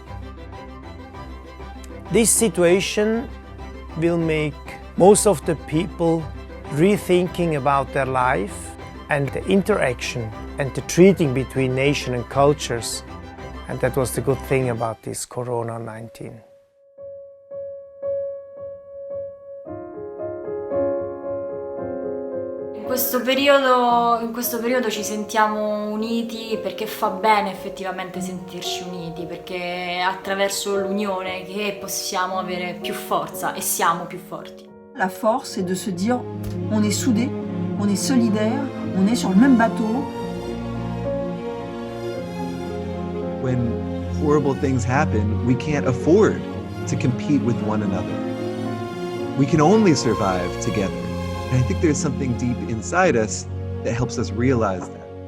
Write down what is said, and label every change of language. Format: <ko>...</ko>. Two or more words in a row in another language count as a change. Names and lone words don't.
<en>This situation will make most of the people rethinking about their life and the interaction and the treating between nation and cultures. And that was the good thing about this Corona-19.</en> <it>In questo periodo ci sentiamo uniti perché fa bene effettivamente sentirci uniti, perché è attraverso l'unione che possiamo avere più forza e siamo più forti.</it> <fr>La force c'est de se dire on est soudés, on est solidaires, on est sur le même bateau.</fr> <en>When horrible things happen, we can't afford to compete with one another. We can only survive together. And I think there's something deep inside us that helps us realize that.</en>